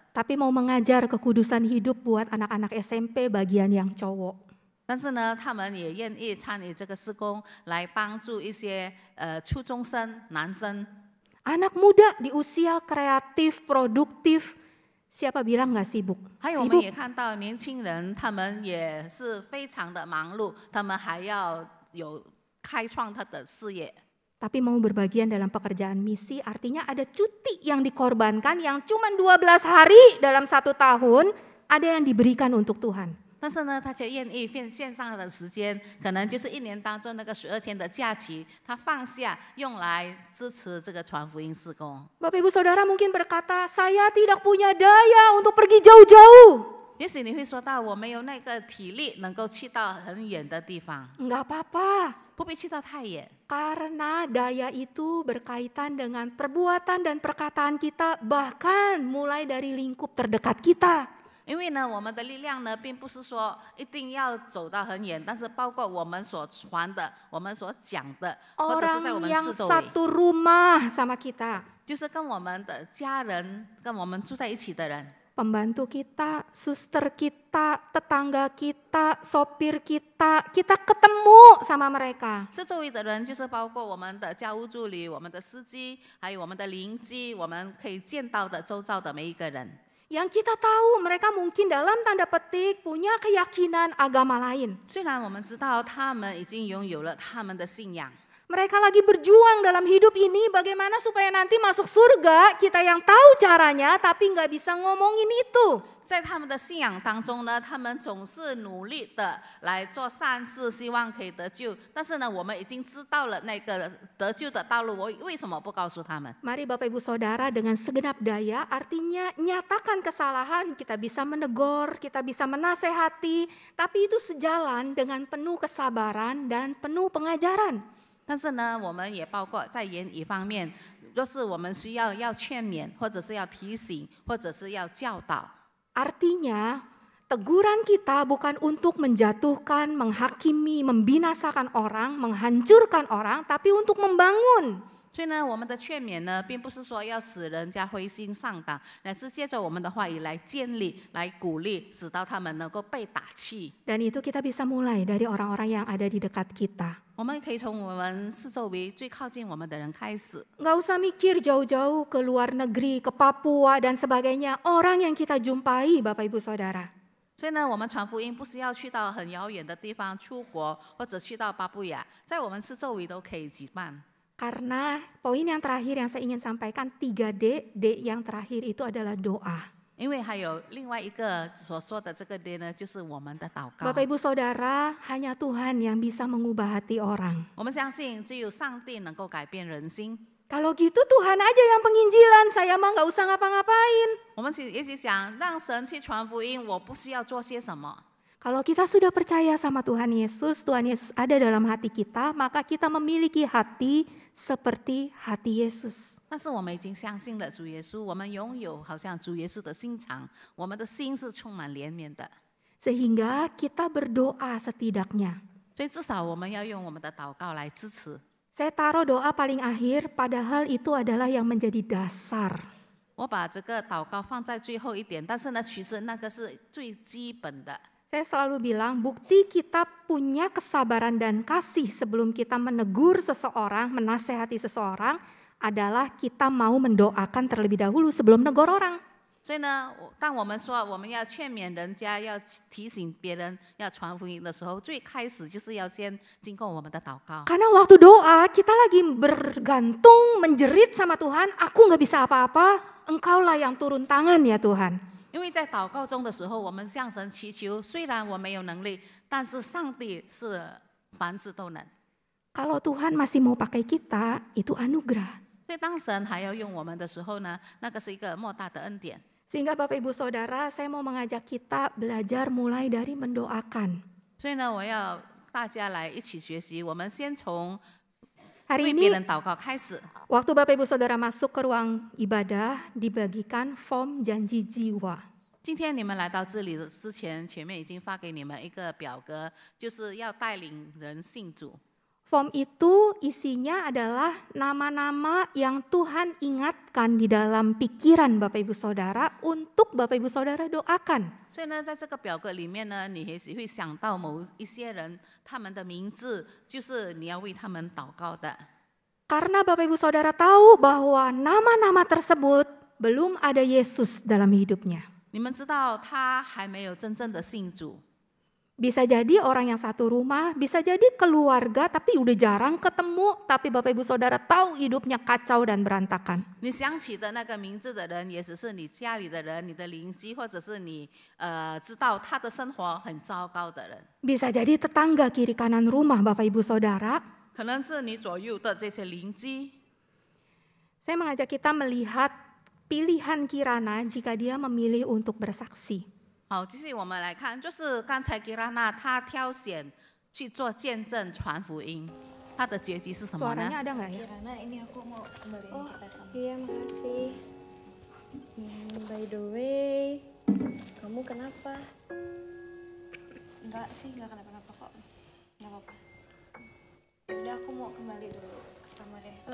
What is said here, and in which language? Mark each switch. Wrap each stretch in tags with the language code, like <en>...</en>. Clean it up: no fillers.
<id>Tapi mau mengajar kekudusan hidup buat anak-anak SMP bagian yang cowok.</id> <zh>但是呢，他们也愿意参与这个事工，来帮助一些初中生男生。</zh> <id>Anak muda di usia kreatif, produktif, siapa bilang nggak sibuk?</id> <zh>还有我们</zh> <id>Sibuk.</id> <zh>也看到年轻人，他们也是非常的忙碌，他们还要有开创他的事业。</zh> <id>Tapi mau berbagian dalam pekerjaan misi artinya ada cuti yang dikorbankan yang cuma 12 hari dalam 1 tahun ada yang diberikan untuk Tuhan.</id> <zh>但是呢，他就愿意献上的时间，可能就是1年当中那个12天的假期，他放下用来支持这个传福音事工。</zh> <id>Bapak Ibu Saudara mungkin berkata, saya tidak punya daya untuk pergi jauh-jauh.</id> <zh>也许你会说到，我没有那个体力能够去到很远的地方，</zh> <id>Enggak apa-apa.</id> <zh>不必去到太远。</zh> <id>Karena daya itu berkaitan dengan perbuatan dan perkataan kita, bahkan mulai dari lingkup terdekat kita.</id> <zh>因为呢，我们的力量呢，并不是说一定要走到很远，但是包括我们所传的、我们所讲的，或者是在我们</zh> <id>yang</id> <zh>四周围，</zh> <id>satu rumah sama kita,</id> <zh>就是跟我们的家人、跟我们住在一起的人，</zh> <id>pembantu kita, suster kita, tetangga kita, sopir kita, kita ketemu sama mereka.</id> <zh>四周围的人就是包括我们的家务助理、我们的司机，还有我们的邻居，我们可以见到的周遭的每一个人。</zh> <id>Yang kita tahu mereka mungkin dalam tanda petik punya keyakinan agama lain.</id> <zh>虽然我们知道他们已经拥有了他们的信仰，</zh> <id>Mereka lagi berjuang dalam hidup ini bagaimana supaya nanti masuk surga, kita yang tahu caranya tapi nggak bisa ngomongin itu.</id> <zh>在他们的信仰当中呢，他们总是努力的来做善事，希望可以得救。但是呢，我们已经知道了那个得救的道路，我为什么不告诉他们？</zh> <id>Mari Bapak Ibu Saudara dengan segenap daya artinya nyatakan kesalahan, kita bisa menegur, kita bisa menasehati, tapi itu sejalan dengan penuh kesabaran dan penuh pengajaran.</id> <zh>但是呢，我们也包括在言语方面，若是我们需要劝勉，或者是要提醒，或者是要教导。</zh> <id>Artinya teguran kita bukan untuk menjatuhkan, menghakimi, membinasakan orang, menghancurkan orang, tapi untuk membangun.</id> <zh>所以呢，我们的劝勉呢，并不是说要使人家灰心丧胆，乃是借着我们的话语来建立、来鼓励，使到他们能够被打气。</zh> <id>Dan itu kita bisa mulai dari orang-orang yang ada di dekat kita.</id> <zh>我们可以从我们四周围最靠近我们的人开始，</zh> <id>Nggak usah mikir jauh-jauh ke luar negeri, ke Papua dan sebagainya. Orang yang kita jumpai Bapak Ibu Saudara.</id> <zh>所以呢，我们传福音不是要去到很遥远的地方出国，或者去到巴布亚，在我们四周围都可以举办。</zh> <id>Karena poin yang terakhir yang saya ingin sampaikan 3D, D yang terakhir itu adalah doa.</id> <zh>因为还有另外一个所说的这个 D 呢，就是我们的祷告。</zh> <id>Bapak Ibu Saudara, hanya Tuhan yang bisa mengubah hati orang.</id> <zh>我们相信只有上帝能够改变人心。</zh> <id>Kalau gitu Tuhan aja yang penginjilan, saya mah nggak usah ngapa-ngapain.</id> <zh>我们也许想让神去传福音，我不需要做些什么。</zh> <id>Kalau kita sudah percaya sama Tuhan Yesus ada dalam hati kita, maka kita memiliki hati seperti hati Yesus.</id> <zh>但是我们已经相信了主耶稣，我们拥有好像主耶稣的心肠，我们的心是充满怜悯的。</zh> <id>Sehingga kita berdoa setidaknya.</id> <zh>所以至少我们要用我们的祷告来支持。</zh> <id>Saya taruh doa paling akhir, padahal itu adalah yang menjadi dasar.</id> <zh>我把这个祷告放在最后一点，但是呢，其实那个是最基本的。</zh> <id>Saya selalu bilang, bukti kita punya kesabaran dan kasih sebelum kita menegur seseorang, menasehati seseorang, adalah kita mau mendoakan terlebih dahulu sebelum negor orang.</id> <zh>所以呢，当我们说我们要劝勉人家，要提醒别人，要传福音的时候，最开始就是要先经过我们的祷告。</zh> <id>Karena waktu doa kita lagi bergantung, menjerit sama Tuhan, aku nggak bisa apa-apa, Engkaulah yang turun tangan ya Tuhan.</id> <zh>因为在祷告中的时候，我们向神祈求，虽然我没有能力，但是上帝是凡事都能。</zh> <id>Kalau Tuhan masih mau pakai kita, itu anugerah.</id> <zh>所以当神还要用我们的时候呢，那个是一个莫大的恩典。</zh> <id>Sehingga Bapak Ibu Saudara, saya mau mengajak kita belajar mulai dari mendoakan.</id> <zh>所以呢，我要大家来一起学习，我们先从</zh> <id>Hari</id> <zh>为别</zh> <id>ini</id> <zh>人祷告开始。</zh> <id>waktu Bapak Ibu Saudara masuk ke ruang ibadah, dibagikan form janji jiwa.</id> <zh>今天你们来到这里之前，前面已经发给你们一个表格，就是要带领人信主。</zh> <id>Form itu isinya adalah nama-nama yang Tuhan ingatkan di dalam pikiran Bapak Ibu Saudara untuk Bapak Ibu Saudara doakan.</id> <zh>所以呢，在这个表格里面呢，你也许会想到某一些人，他们的名字就是你要为他们祷告的。</zh> <id>Karena Bapak Ibu Saudara tahu bahwa nama-nama tersebut belum ada Yesus dalam hidupnya.</id> <zh>你们知道他还没有真正的信主。</zh> <id>Bisa jadi orang yang satu rumah, bisa jadi keluarga tapi udah jarang ketemu, tapi Bapak Ibu Saudara tahu hidupnya kacau dan berantakan.</id> <zh>你想起的那个名字的人，也只是你家里的人、你的邻居，或者是你知道他的生活很糟糕的人。</zh> <id>Bisa jadi tetangga kiri kanan rumah Bapak Ibu Saudara.</id> <zh>可能是你左右的这些邻居。</zh> <id>Saya mengajak kita melihat pilihan Kirana jika dia memilih untuk bersaksi.</id> <zh>好，继续我们来看，就是刚才吉拉娜她挑选去做见证、传福音，她的结局是什么呢？</zh> <id>Suaranya ada nggak ya? Kirana, ini aku mau kembaliin kita kamu. Iya, makasih.</id> <en>By the way,</en> <id>kamu kenapa? Enggak sih, enggak kenapa-napa kok. Enggak apa-apa. Udah, aku mau kembali dulu ke kamar ya.</id>